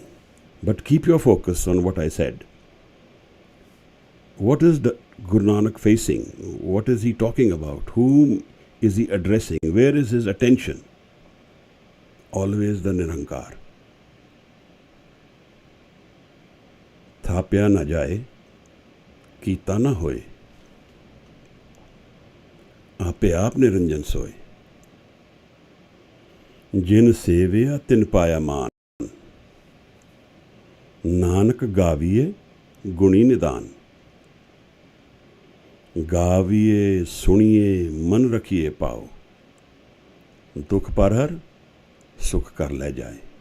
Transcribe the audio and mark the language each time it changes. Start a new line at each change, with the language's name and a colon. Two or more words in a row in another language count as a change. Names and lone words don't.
English: But keep your focus on what I said. What is the Guru Nanak facing? What is he talking about? Whom is he addressing? Where is his attention? Always the Nirankar.
Punjabi: ਥਾਪਿਆ ਨ ਜਾਇ ਕੀਤਾ ਨ ਹੋਇ. ਆਪੇ ਆਪਿ ਨਿਰੰਜਨੁ ਸੋਇ ਜਿਨਿ ਸੇਵਿਆ ਤਿਨਿ ਪਾਇਆ ਮਾਨੁ ਨਾਨਕ ਗਾਵੀਐ ਗੁਣੀ ਨਿਧਾਨੁ। ਗਾਵੀਐ ਸੁਣੀਐ ਮਨਿ ਰਖੀਐ ਭਾਉ ਦੁਖੁ ਪਰਹਰਿ ਸੁਖੁ ਘਰਿ ਲੈ ਜਾਇ।